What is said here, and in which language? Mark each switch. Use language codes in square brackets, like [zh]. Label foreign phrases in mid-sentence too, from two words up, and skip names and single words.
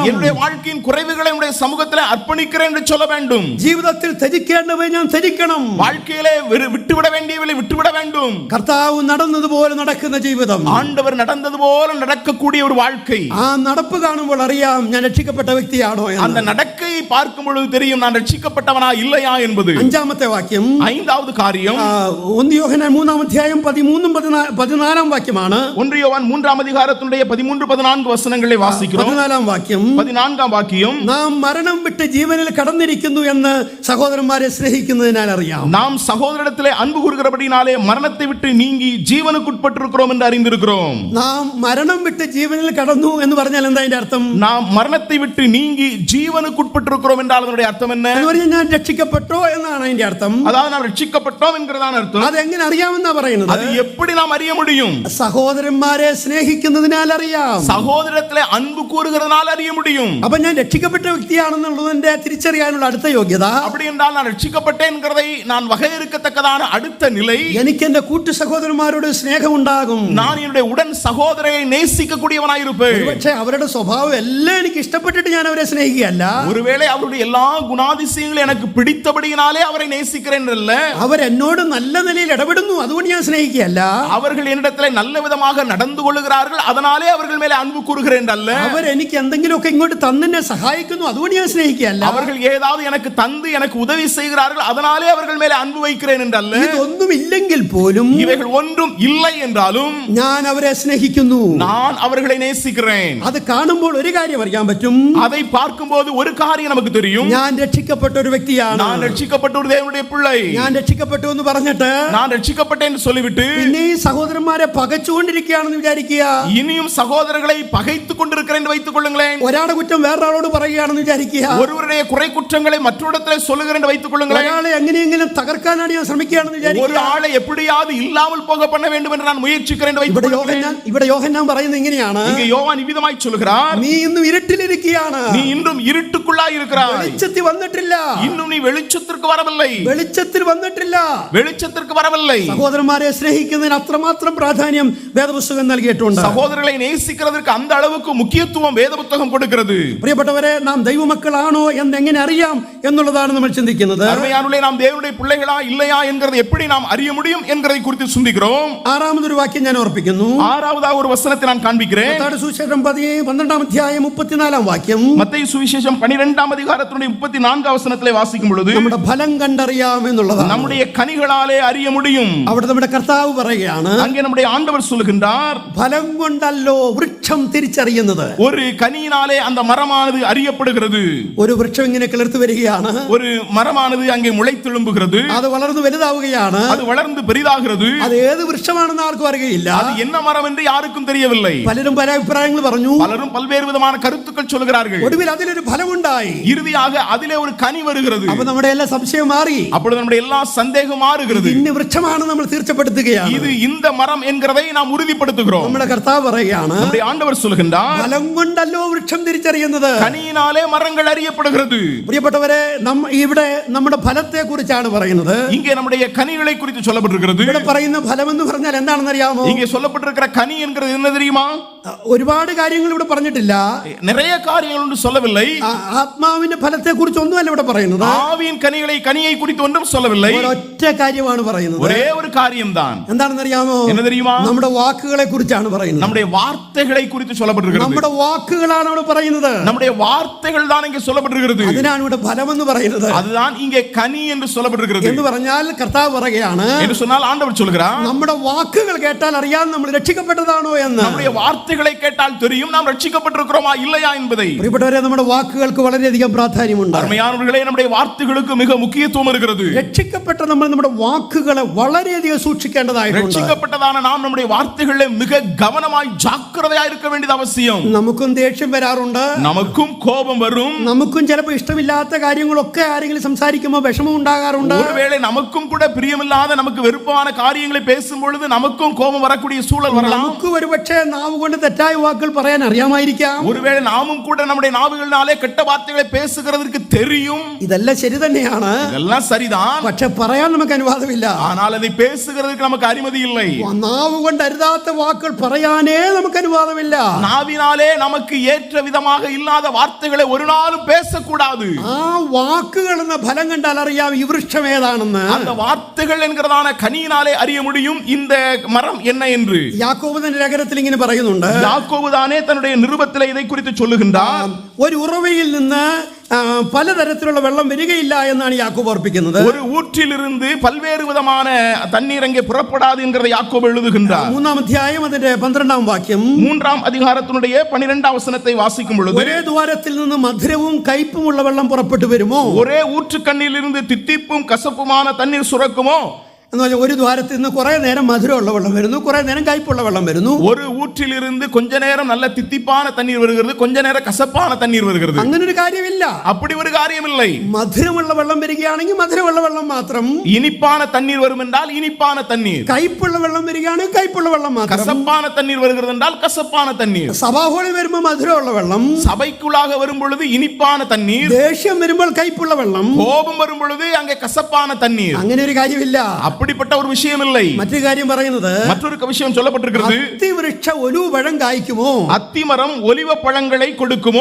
[ta] என்னுடைய வாழ்க்கையின் குறைவுகளை உம்முடைய சமூகத்தில் அர்ப்பணிக்கிறேன் என்று சொல்ல வேண்டும். [ml] ജീവിതത്തിൽ ത്യജിക്കേണ്ടവ ഞാൻ ത്യജിക്കണം. [ta] வாழ்க்கையிலே விட்டுவிட வேண்டியவளை விட்டுவிட வேண்டும். [ml] കർത്താവ് നടന്നതുപോലെ നടക്കുന്ന ജീവിതം, [ta] ஆண்டவர் நடந்தது போல நடக்கக்கூடிய ஒரு வாழ்க்கை. [ml] ആ നടപ്പ് കാണുമ്പോൾ അറിയാം ഞാൻ രക്ഷിക്കപ്പെട്ട വ്യക്തിയാണോ എന്ന്. [ta] அந்த நடக்கையை பார்க்கும் பொழுது தெரியும் நான் ரட்சிக்கப்பட்டவனா இல்லையா என்பது. [ml] 5ാമത്തെ വാക്യം, [ta] 5வது காரியம் [ml] 1 യോഹന്നാൻ 3-ാം അധ്യായം 13-14 വാക്യമാണ്. [ta] 1 யோவான் 3-ாம் அதிகாரத்தினுடைய 13-14 வசனங்களை வாசிக்கிறோம். [ml] 14-ാം വാക്യം, 14-ാം വാക്യം, നാം മരണം വിട്ട് ജീവനിൽ കടന്നിരിക്കുന്നു എന്ന് സഹോദരന്മാരെ സ്നേഹിക്കുന്നതിനാൽ അറിയാം. [ta] நாம் சகோதரத்திலே அன்பு கூறுகிறபடினாலே மரணத்தை விட்டு நீங்கி ஜீவனுக்குட்பட்டிருக்கிறோம் என்று அறிந்திருக்கிறோம். [ml] നാം മരണം വിട്ട് ജീവനിൽ കടന്നു എന്ന് പറഞ്ഞാൽ എന്താ അതിന്റെ അർത്ഥം? [ta] நாம் மரணத்தை விட்டு நீங்கி ஜீவனுக்குட்பட்டிருக்கிறோம் என்றால் அதனுடைய அர்த்தம் என்ன? [ml] എന്ന് പറഞ്ഞാൽ ഞാൻ രക്ഷിക്കപ്പെട്ടോ എന്നാണ് അതിന്റെ അർത്ഥം. [ta] அதாவது நாம் ரட்சிக்கப்பட்டோம் என்கிறதான அர்த்தம். [ml] അതെങ്ങനെ അറിയാമെന്നാ പറയുന്നത്? [ta] அது எப்படி நாம் அறிய முடியும்? [ml] സഹോദരന്മാരെ സ്നേഹിക്കുന്നതിനാൽ അറിയാം. [ta] சகோதரத்திலே அன்பு கூறுகிறதுனால அறிய முடியும். [ml] അപ്പൊ ഞാൻ രക്ഷിക്കപ്പെട്ട വ്യക്തിയാണെന്നുള്ളതിന്റെ തിരിച്ചറിയാനുള്ള അടുത്ത യോഗ്യത, [ta] அப்படி என்றால் நான் ரட்சிக்கப்பட்டேன் என்கிறதை நான் வகையறுக்கத்தக்கதான அடுத்த நிலை, [ml] എനിക്ക് എന്റെ കൂട്ടു സഹോദരന്മാരോട് സ്നേഹം ഉണ്ടാകും. [ta] நான் என்னுடைய உடன் சகோதரரை நேசிக்கக்கூடியவனாயிருப்பேன். [ml] പക്ഷേ അവരുടെ സ്വഭാവം എല്ലാം എനിക്ക് ഇഷ്ടപ്പെട്ടിട്ട് ഞാൻ അവരെ സ്നേഹിക്കുകയല്ല. [ta] ஒருவேளை அவருடைய எல்லா குணாதிசயங்களும் எனக்கு பிடித்தபடியினாலே அவரை நேசிக்கிறேன் அல்ல, [ml] അവർ എന്നോട് നല്ല നിലയിൽ ഇടപെടുന്നു അതുകൊണ്ട് ഞാൻ സ്നേഹിക്കുകയല്ല. [ta] அவர்கள் என்னிடத்தில் நல்ல விதமாக நடந்து கொள்ளுகிறார்கள் அதனாலே அவர்கள் மேலே அன்பு கூறுகிறேன் அல்ல, [ml] അവർ എനിക്ക് എന്തെങ്കിലുമൊക്കെ ഇങ്ങോട്ട് തന്നെ സഹായിക്കുന്നു അതുകൊണ്ട് ഞാൻ സ്നേഹിക്കുകയല്ല. [ta] அவர்கள் ஏதாவது எனக்கு தந்து எனக்கு உதவி செய்கிறார்கள் அதனாலே அவர்கள் மேலே அன்பு வைக்கிறேன் என்றல்ல. [ml] ഇതൊന്നും ഇല്ലെങ്കിൽ പോലും [ta] இவைகள் ஒன்றும் இல்லை என்றாலும் [ml] ഞാൻ അവരെ സ്നേഹിക്കുന്നു. [ta] நான் அவர்களை நேசிக்கிறேன். [ml] അത് കാണുമ്പോൾ ഒരു കാര്യം അറിയാൻ പറ്റും, [ta] அதை பார்க்கும்போது ஒரு காரியம் நமக்கு தெரியும், [ml] ഞാൻ രക്ഷിക്കപ്പെട്ട ഒരു വ്യക്തിയാണ്. [ta] நான் ரட்சிக்கப்பட்ட ஒரு தேவனுடைய பிள்ளை. [ml] ഞാൻ രക്ഷിക്കപ്പെട്ടു എന്ന് പറഞ്ഞിട്ട് [ta] நான் ரட்சிக்கப்பட்டேன் என்று சொல்லிவிட்டு [ml] പിന്നെ ഈ സഹോദരന്മാരെ പകച്ചുകൊണ്ടിരിക്കുകയാണെന്ന് വിചാരിക്കുക. [ta] இனியும் சகோதரர்களை பகைத்துக் கொண்டிருக்கிறேன் என்று வைத்துக் கொள்ளுங்களேன். [ml] ഒരാളുടെ കുറ്റം വേറൊരാളോട് പറയുകയാണെന്ന് വിചാരിക്കുക. [ta] ஒருவருடைய குறை குற்றங்களை மற்றொருடத்திலே சொல்லுகிறேன் என்று வைத்துக் கொள்ளுங்களேன். [ml] ഒരാളെ എങ്ങനെയെങ്കിലും തകർക്കാനാണ് ഞാൻ ശ്രമിക്കുകയാണെന്ന് [ta] ஒரு [ml] വിചാരിക്കുക. [ta] ஆளை எப்படியாவது இல்லாமல் போக பண்ண வேண்டும் என்று நான் முயற்சிக்கிறேன் என்று வைத்துக் [ml] ഇവിടെ [ta] கொள்ளுங்களேன். [ml] യോഹന്നാൻ പറയുന്നത് ഇങ്ങനെയാണ്, [ta] இங்கே யோவான் இவ்விதமாய் சொல்கிறார், [ml] നീ ഇന്നും ഇരുട്ടിലിരിക്കുകയാണ്. [ta] நீ இன்றும் இருட்டுக்குள்ளாய் இருக்கிறாய். [ml] വെളിച്ചത്തിൽ വന്നിട്ടില്ല. [ta] இன்னும் நீ வெளிச்சத்திற்கு வரவில்லை. [ml] വെളിച്ചത്തിൽ വന്നിട്ടില്ല. [ta] வெளிச்சத்திற்கு வரவில்லை. [ml] സഹോദരന്മാരെ സ്നേഹിക്കുന്നതിന് അത്രമാത്രം പ്രാധാന്യം വേദപുസ്തകം നൽകിയിട്ടുണ്ട്. [ta] சகோதரர்களை நேசிக்கிறதற்கு அந்த அளவுக்கு முக்கியத்துவம் வேத புத்தகம் கொடுக்கிறது. [ml] പ്രിയപ്പെട്ടവരെ, നാം ദൈവമക്കളാണോ എന്ന് എങ്ങനെ അറിയാം എന്നുള്ളതാണ് നമ്മൾ ചിന്തിക്കുന്നത്. [ta] அருமையானவர்களே, நாம் தேவனுடைய பிள்ளைகளா இல்லையா என்கிறதை எப்படி நாம் அறிய முடியும் என்கிறதை குறித்து சிந்திக்கிறோம். [ml] ആറാമതൊരു വാക്യം ഞാൻ ഓർപ്പിക്കുന്നു. [ta] ஆறாவதாக ஒரு வசனத்தை நான் காண்பிக்கிறேன். [ml] മത്തായിയുടെ സുവിശേഷം 12-ാം അധ്യായം 34-ാം വാക്യം. [ta] மத்தேயு சுவிசேஷம் 12-ாம் அதிகாரத்தினுடைய 34 வசனத்திலே வாசிக்கும் பொழுது [ml] നമ്മുടെ ഫലം കണ്ടറിയാം എന്നുള്ളതാണ്. [ta] நம்முடைய கனிகளாலே அறிய முடியும். [ml] അവിടെ നമ്മുടെ കർത്താവ് പറയുകയാണ്, [ta] அங்கே நம்முடைய ஆண்டவர் சொல்லுகின்றார், [ml] ഫലം കൊണ്ടല്ലോ വൃക്ഷം തിരിച്ചറിയുന്നത്. [ta] ஒரு கனியினாலே அந்த மரமானது அறியப்படுகிறது. [ml] ഒരു വൃക്ഷം ഇങ്ങനെ കിളിർത്തു വരികയാണ്. [ta] ஒரு மரமானது அங்கே முளைத்தெழும்புகிறது. [ml] അത് വളർന്നു വലുതാവുകയാണ്. [ta] அது வளர்ந்து பெரிதாகிறது. [ml] അത് ഏത് വൃക്ഷമാണെന്ന് ആർക്കും അറിയില്ല. [ta] அது என்ன மரம் என்று யாருக்கும் தெரியவில்லை. [ml] പലരും പല അഭിപ്രായങ്ങൾ പറഞ്ഞു. [ta] பலரும் பல்வேறு விதமான கருத்துக்கள் சொல்கிறார்கள். [ml] ഒടുവിൽ അതിലൊരു ഫലമുണ്ടായി. [ta] இறுதியாக அதிலே ஒரு கனி வருகிறது. [ml] അപ്പോൾ നമ്മുടെ എല്ലാ സംശയം മാറി. [ta] அப்பொழுது நம்முடைய எல்லா சந்தேகம் மாறுகிறது. [ml] ഇന്ന വൃക്ഷമാണ് നമ്മൾ തീർച്ചപ്പെടുത്തുകയാണ്. [ta] இது இந்த மரம் என்கிறதை நாம் உறுதிப்படுத்துகிறோம். [ml] നമ്മുടെ കർത്താവ് പറയുകയാണ്, [ta] நம்முடைய ஆண்டவர் சொல்லுகின்றார், [ml] ഫലം കൊണ്ടല്ലോ വൃക്ഷം തിരിച്ചറിയുന്നത്. [ta] கனியினாலே மரங்கள் அறியப்படுகிறது. [ml] പ്രിയപ്പെട്ടവരെ, ഇവിടെ നമ്മുടെ ഫലത്തെ കുറിച്ചാണ് പറയുന്നത്. [ta] இங்கே நம்முடைய கனிகளை குறித்து சொல்லப்பட்டிருக்கிறது. [ml] ഇവിടെ പറയുന്ന ഫലം എന്ന് പറഞ്ഞാൽ എന്താണെന്ന് അറിയാമോ? [ta] இங்கே சொல்லப்பட்டிருக்கிற கனி என்கிறது என்ன தெரியுமா? [ml] ഒരുപാട് കാര്യങ്ങൾ ഇവിടെ പറഞ്ഞിട്ടില്ല. [ta] நிறைய காரியங்கள் ஒன்று சொல்லவில்லை. [ml] ആത്മാവിന്റെ ഫലത്തെ കുറിച്ച് ഒന്നുമല്ല ഇവിടെ പറയുന്നത്. [ta] ஆவியின் கனியை குறித்து ஒன்றும் சொல்லவில்லை. [ml] ഒരൊറ്റ കാര്യമാണ് പറയുന്നത്. [ta] ஒரே ஒரு காரியம்தான். [ml] എന്താണെന്ന് അറിയാമോ? [ta] என்ன தெரியுமா? [ml] നമ്മുടെ വാക്കുകളെ കുറിച്ചാണ് പറയുന്നത്. [ta] நம்முடைய வார்த்தைகளை குறித்து சொல்லப்பட்டிருக்கிறது. [ml] നമ്മുടെ വാക്കുകളാണ് ഇവിടെ പറയുന്നത്. [ta] நம்முடைய வார்த்தைகள் தான் இங்கே சொல்லப்பட்டிருக்கிறது. [ml] അതിനാണ് ഇവിടെ ഫലം എന്ന് പറയുന്നത്. [ta] அதுதான் இங்கே கனி என்று சொல்லப்பட்டிருக்கிறது. [ml] എന്ന് പറഞ്ഞാൽ കർത്താവ് പറയുകയാണ്, [ta] என்று சொன்னால் ஆண்டவர் சொல்கிறார், [ml] നമ്മുടെ വാക്കുകൾ കേട്ടാൽ അറിയാം നമ്മൾ രക്ഷിക്കപ്പെട്ടതാണോ എന്ന്. [ta] நம்முடைய வார்த்தைகளை கேட்டால் தெரியும் நாம் ரட்சிக்கப்பட்டிருக்கிறோமா இல்லையா என்பதை. [ml] പ്രിയപ്പെട്ടവരെ, നമ്മുടെ വാക്കുകൾക്ക് വളരെയധികം പ്രാധാന്യമുണ്ട്. [ta] அருமையானவர்களே, நம்முடைய வார்த்தைகளுக்கு மிக முக்கியத்துவம் இருக்கிறது. [ml] രക്ഷിക്കപ്പെട്ട നമ്മൾ നമ്മുടെ വാക്കുകളെ വളരെയധികം സൂക്ഷിക്കേണ്ടതായിട്ടുണ്ട്. [ta] ரட்சிக்கப்பட்டதான நாம் நம்முடைய வார்த்தைகளை மிக கவனமாய் ஜாக்கிரதையாய் இருக்க வேண்டியது அவசியம். [ml] നമുക്കും ദേഷ്യം വരാറുണ്ട്. [ta] நமக்கும் கோபம் வரும். [ml] നമുക്കും ചിലപ്പോൾ ഇഷ്ടമില്ലാത്ത കാര്യങ്ങളൊക്കെ ആരെങ്കിലും സംസാരിക്കുമ്പോൾ വിഷമം ഉണ്ടാകാറുണ്ട്. [ta] ஒருவேளை நமக்கும் கூட பிரியமில்லாத நமக்கு வெறுப்பான காரியங்களை பேசும் பொழுது நமக்கும் கோபம் வரக்கூடிய சூழல் வரலாம். [ml] നമുക്ക് ഒരുപക്ഷേ നാവ് കൊണ്ട് തെറ്റായ വാക്കുകൾ പറയാൻ അറിയാമായിരിക്കാം. [ta] ஒருவேளை நாமும் கூட நம்முடைய நாவுகளினாலே கெட்ட வார்த்தைகளை பேசுகிறதற்கு தெரியும். [ml] ഇതെല്ലാം ശരി തന്നെയാണ്. [ta] இதெல்லாம் சரிதான். [ml] പക്ഷെ പറയാൻ നമുക്ക് അനുവാദമില്ല. [ta] ஆனால் அதை பேசுகிறதுக்கு நமக்கு அனுமதி இல்லை. [ml] നാവ് കൊണ്ട് അരുതാത്ത വാക്കുകൾ പറയാനേ നമുക്ക് അനുവാദമില്ല. [ta] நாவினாலே நமக்கு ஏற்ற விதமாக இல்லாத வார்த்தைகளை ஒரு நாளும் பேசக்கூடாது. [ml] ആ വാക്കുകൾ എന്ന ഫലം കണ്ടാൽ അറിയാം ഈ വൃക്ഷം ഏതാണെന്ന്. [ta] அந்த வார்த்தைகள் என்கிறதான கனியினாலே அறிய முடியும் இந்த மரம் என்ன என்று. [ml] യാക്കോബ് തന്റെ ലേഖനത്തിൽ ഇങ്ങനെ പറയുന്നുണ്ട്. [ta] யாக்கோபு தானே தன்னுடைய நிருபத்திலே இதை குறித்து சொல்லுகின்றார். [ml] ഒരു ഉറവയിൽ നിന്ന് പലതരത്തിലുള്ള വെള്ളം വരികയില്ല എന്നാണ് യാക്കോബ് ഓർപ്പിക്കുന്നത്. [ta] ஒரு ஊற்றிலிருந்து பல்வேறு விதமான தண்ணீர் அங்கே புறப்படாது என்கிறதை யாக்கோபு எழுதுகின்றார். [ml] 3-ാം അധ്യായം അതിന്റെ 12-ാം വാക്യം. [ta] 3-ാം அதிகாரத்தினுடைய 12-ാം വചനத்தை வாசிக்கும் பொழுது, [ml] ഒരേ ദ്വാരത്തിൽ നിന്ന് മധുരവും കയ്പുമുള്ള വെള്ളം പുറപ്പെട്ടു വരുമോ? [ta] ஒரே ஊற்றுக்கண்ணிலிருந்து தித்திப்பும் கசப்புமான தண்ணீர் சுரக்குமோ? [ml] എന്ന് പറഞ്ഞാൽ ഒരു ദ്വാരത്തിൽ നിന്ന് കുറെ നേരം മധുരമുള്ള വെള്ളം വരുന്നു, കുറെ നേരം കയ്പുള്ള വെള്ളം വരുന്നു. [ta] ஒரு ஊற்றிலிருந்து கொஞ்ச நேரம் நல்ல தித்திப்பான தண்ணீர் வருகிறது, கொஞ்ச நேரம் கசப்பான தண்ணீர் வருகிறது. [ml] അങ്ങനെ ഒരു കാര്യമില്ല. [ta] அப்படி ஒரு காரியம் இல்லை. [ml] മധുരമുള്ള വെള്ളം വരികയാണെങ്കിൽ മധുരമുള്ള വെള്ളം മാത്രം. [ta] இனிப்பான தண்ணீர் வரும் என்றால் இனிப்பான தண்ணீர். [ml] കയ്പുള്ള വെള്ളം വരികയാണെങ്കിൽ കയ്പുള്ള വെള്ളം മാത്രം. [ta] கசப்பான தண்ணீர் வருகிறது என்றால் கசப்பான தண்ணீர். [ml] സഭാഹോളി വരുമ്പോൾ മധുരമുള്ള വെള്ളം, [ta] சபைக்குள்ளாக வரும் பொழுது இனிப்பான தண்ணீர், [ml] ദേഷ്യം വരുമ്പോൾ കയ്പുള്ള വെള്ളം, [ta] கோபம் வரும் பொழுது அங்கே கசப்பான தண்ணீர். [ml] അങ്ങനെ ഒരു കാര്യമില്ല. [ta] அப்படிப்பட்ட ஒரு விஷயம் இல்லை. [ml] മറ്റൊരു കാര്യം പറയുന്നത്, [ta] மற்றொரு விஷயம் சொல்லப்பட்டிருக்கிறது. [ml] അത്തിവൃക്ഷ ഒലിവ് പഴം കായ്ക്കുമോ? [ta] அத்திமரம் ஒலிவ பழங்களை கொடுக்குமோ?